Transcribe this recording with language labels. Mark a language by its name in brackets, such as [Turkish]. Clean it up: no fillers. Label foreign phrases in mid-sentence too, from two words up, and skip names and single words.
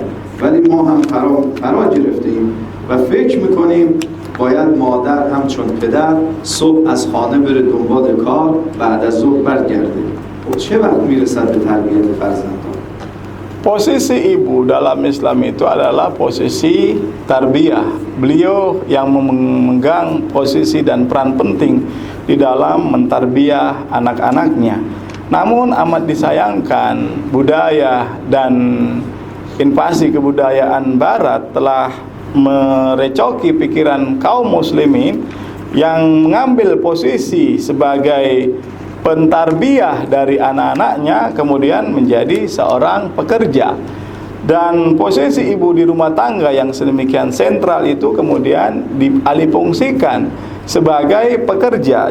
[Persian] ولی ما هم فرا گرفتیم و فکر میکنیم باید مادر همچون پدر صبح از خانه بره دنبال کار، بعد از ظهر برگرده. خب چه وقت میرسد به تربیت فرزندان؟ [Indonesian] Posisi ibu dalam Islam itu adalah posisi tarbiyah. Beliau yang memegang posisi dan peran penting di dalam mentarbiyah anak-anaknya. Namun amat disayangkan budaya dan invasi kebudayaan barat telah merecoki pikiran kaum muslimin yang mengambil posisi sebagai pentarbiyah dari anak-anaknya kemudian menjadi seorang pekerja, dan posisi ibu di rumah tangga yang sedemikian sentral itu kemudian dialihfungsikan sebagai pekerja.